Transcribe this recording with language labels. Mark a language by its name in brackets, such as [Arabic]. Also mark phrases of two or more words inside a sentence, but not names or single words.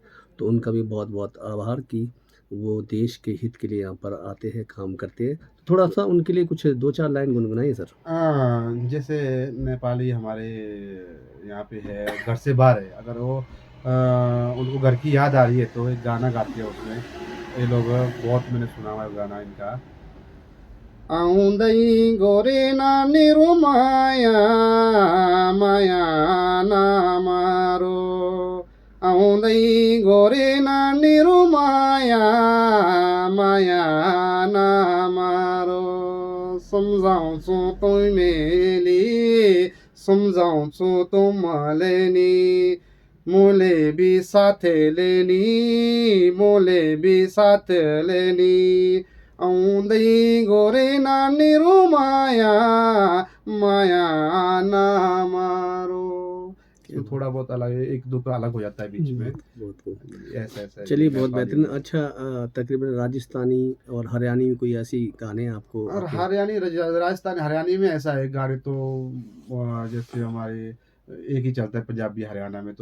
[Hindi] तो उनका भी बहुत बहुत आभार कि वो देश के हित के लिए यहाँ पर आते हैं काम करते हैं। थोड़ा सा उनके लिए कुछ 2-4 लाइन गुनगुनाइए सर। जैसे नेपाली हमारे यहाँ पे है, घर से बाहर है, अगर वो उनको घर की याद आ रही है तो एक गाना गाते हैं उसमें, ये लोग बहुत, मैंने सुना हुआ है गाना इनका। [Nepali] आउँदै गोरे नानीहरू माया माया नमारो, आउँदै गोरे नानीहरू माया माया नमारो, सम्झाउँछु तिमीले सम्झाउँछु तुमले नि, मोले भी साथले नि मोले भी साथले नि, आउँदै गोरे नानीहरू माया माया नमारो। [Hindi] तो थोड़ा बहुत अलग है, एक दो का अलग हो जाता है बीच में, बहुत खूब। ऐसा ऐसा है जी, चलिए बहुत नेपाली बेहतरीन। में। अच्छा तकरीबन राजस्थानी और हरियाणी में कोई ऐसी गाने आपको और आपके हरियाणी राजस्थान हरियाणी में ऐसा है गाने तो जैसे हमारे एक ही चलता है पंजाबी हरियाणा में।